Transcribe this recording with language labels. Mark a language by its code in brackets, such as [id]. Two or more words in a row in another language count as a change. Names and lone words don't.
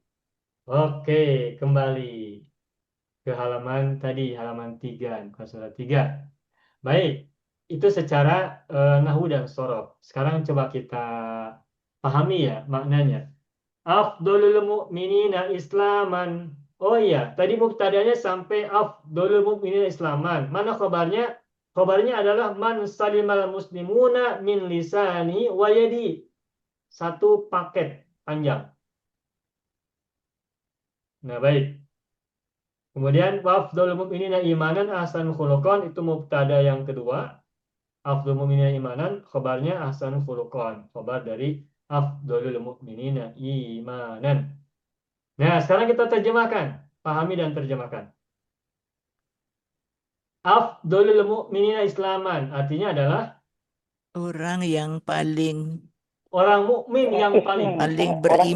[id] Oke, kembali ke halaman tadi, halaman 3, bukan surat 3. Baik, itu secara nahwu dan sorof. Sekarang coba kita pahami ya maknanya. [ar] Afdolul mu'minina islaman. [id] Oh iya, tadi mubtadanya sampai [ar] afdolul mu'minina islaman. [id] Mana khabarnya? Khabarnya adalah [ar] man salimal muslimuna min lisani wa yadi. [id] Satu paket panjang. Nah, baik. [ar] Kemudian afdolul mu'minina imanan ahsanul khuluqan, [id] itu mubtada yang kedua. [ar] Afdolul mu'minina imanan, khabarnya ahsanul khuluqan. [id] Khabar dari [ar] afdolul mu'minina imanan. [id] Nah, sekarang kita terjemahkan. Pahami dan terjemahkan. [ar] Afdolul mu'minina islaman. [id] Artinya adalah Orang yang paling orang mukmin yang paling. paling Orang Islam